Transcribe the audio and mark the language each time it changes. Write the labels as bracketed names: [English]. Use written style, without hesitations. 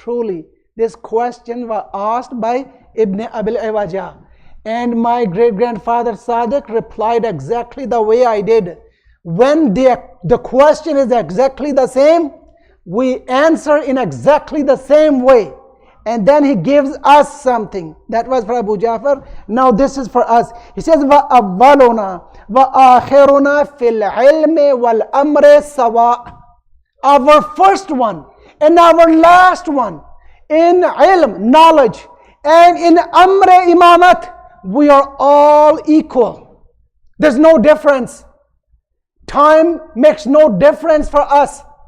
[English] Truly, this question was asked by Ibn Abil Iwaja. And my great-grandfather Sadiq replied exactly the way I did. When the question is exactly the same, we answer in exactly the same way. And then he gives us something. That was for Abu Ja'far. Now this is for us. He says, [Arabic] وَأَوَّلُنَا وَآخِرُنَا فِي الْعِلْمِ وَالْأَمْرِ سَوَاء. [English] Our first one and our last one in ilm, knowledge, and in amr imamat, we are all equal. There's no difference. Time makes no difference for us.